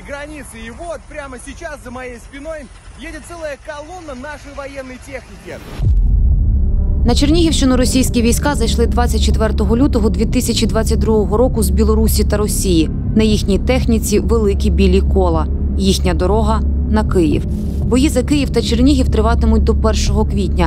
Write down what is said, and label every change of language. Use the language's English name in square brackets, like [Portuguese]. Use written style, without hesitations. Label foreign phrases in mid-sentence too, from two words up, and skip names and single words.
[Russian] границе, и вот прямо сейчас за моей спиной едет целая колонна нашей военной техники. [Ukrainian] На Чернігівщину російські війська зайшли 24 лютого 2022 року з Білорусі та Росії. На їхній техніці великі білі кола. Їхня дорога – на Київ. Бої за Київ та Чернігів триватимуть до 1 квітня.